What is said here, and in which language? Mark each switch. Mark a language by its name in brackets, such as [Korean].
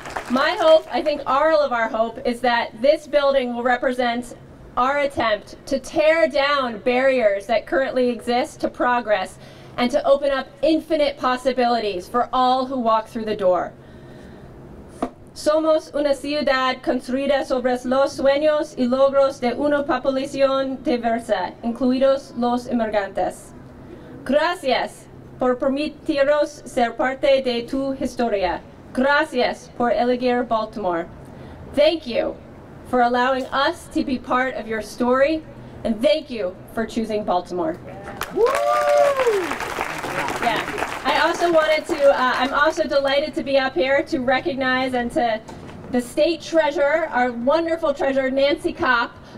[English] My hope, I think all of our hope, is that this building will represent our attempt to tear down barriers that currently exist to progress and to open up infinite possibilities for all who walk through the door. [Spanish] Somos una ciudad construida sobre los sueños y logros de una población diversa, incluidos los inmigrantes. Gracias por permitirnos ser parte de tu historia. Gracias por elegir Baltimore. [English] Thank you for allowing us to be part of your story, and thank you for choosing Baltimore. Woo! Yeah, I also wanted to, I'm also delighted to be up here to recognize and to the state treasurer, our wonderful treasurer, Nancy Kopp.